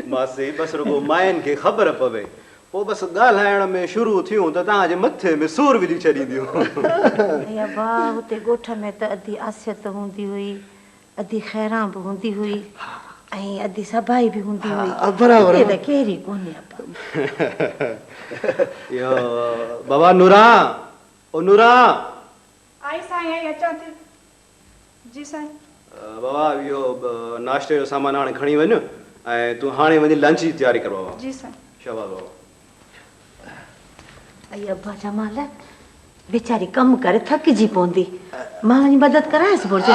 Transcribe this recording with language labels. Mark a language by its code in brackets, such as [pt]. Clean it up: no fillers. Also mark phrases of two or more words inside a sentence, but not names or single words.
[sd] मासी बसि रुगो माइनि खे ख़बर पवे, पोइ बसि ॻाल्हाइण में शुरू थियूं त तव्हांजे मथे में सूर विझी छॾींदियूं। अबा हुते ॻोठ में त अधी आसियत हूंदी हुई, अधी ख़ैरां बि हूंदी हुई, ऐं अधी सभाई बि हूंदी हुई। बराबरि त कहिड़ी कोन्हे अबा। यो बाबा नूरा, ओ नूरा। आई साईं आई अचां थी। जी साईं। बाबा इहो नाश्ते जो सामान हाणे खणी वञ ऐं तूं हाणे वञी लंच जी तयारी कर बाबा। जी साईं। शाबाश बाबा। अबा जमाल बेचारी कमु करे थकिजी पवंदी, मां वञी मदद करायसि घुरिजे।